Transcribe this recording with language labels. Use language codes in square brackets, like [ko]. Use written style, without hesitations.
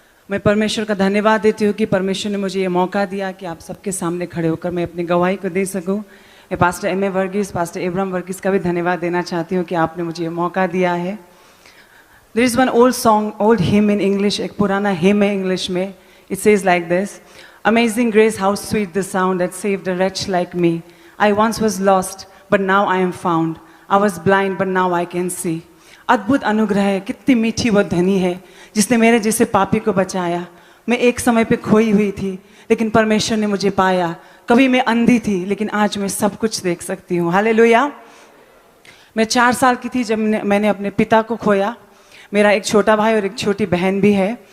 [hi] मैं परमेश्वर का धन्यवाद देती हूँ कि परमेश्वर ने मुझे ये मौका दिया कि आप सबके सामने खड़े होकर मैं अपनी गवाही को दे सकूँ। मैं pastor M A Varghese, pastor Abraham Varghese का भी धन्यवाद देना चाहती हूँ कि आपने मुझे ये मौका दिया है। [en] there is one old song, old hymn in English, [hi] एक पुराना हिम है इंग्लिश में। [en] It says like this: amazing grace, how sweet the sound that saved a wretch like me. I once was lost, but now I am found. I was blind, but now I can see. [hi] अद्भुत अनुग्रह है, कितनी मीठी वो धनी है जिसने मेरे जैसे पापी को बचाया। मैं एक समय पे खोई हुई थी, लेकिन परमेश्वर ने मुझे पाया। कभी मैं अंधी थी, लेकिन आज मैं सब कुछ देख सकती हूँ। हालेलुया। मैं 4 साल की थी जब मैंने अपने पिता को खोया। मेरा एक छोटा भाई और एक छोटी बहन भी है।